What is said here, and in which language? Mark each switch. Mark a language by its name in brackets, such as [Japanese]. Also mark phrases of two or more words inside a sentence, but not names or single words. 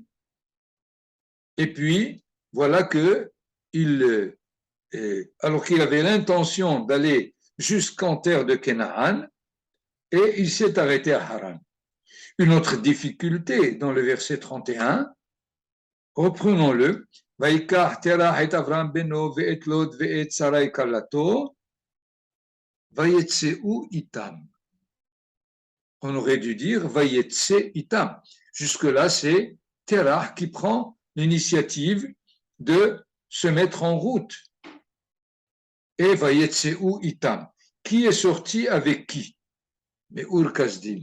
[French] Et puis, voilà que alors qu'il avait l'intention d'aller jusqu'en terre de Canaan et il s'est arrêté à Haran. Une autre difficulté dans le verset 31, reprenons-le. [Hebrew] ויקח תרח את אברהם בנו ואת לוט ואת שרי כלתו ויצאו איתם. [French] On aurait dû dire [Hebrew] ויצא איתם. [French] Jusque-là, c'est Terah qui prend l'initiative de se mettre en route. Et [Hebrew] ויצא איתם. [French] Qui est sorti avec qui? Mais Ur Kasdim.